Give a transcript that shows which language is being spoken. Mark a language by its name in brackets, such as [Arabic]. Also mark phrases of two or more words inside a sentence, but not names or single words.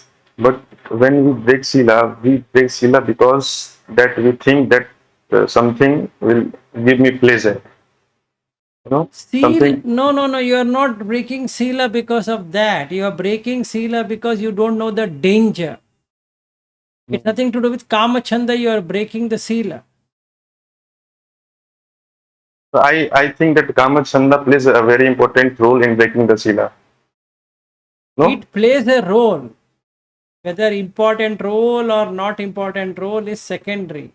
[English] But when we break Sila because that we think that something will give me pleasure. You know, Sila, something. no, no, no, you are not breaking sila because of that. You are breaking sila because you don't know the danger. It's nothing to do with [Pali] kama chanda, [English] you are breaking the sila. I think that [Pali] Kama Chanda [English] plays a very important role in breaking the Sila. No? It plays a role. Whether important role or not important role is secondary.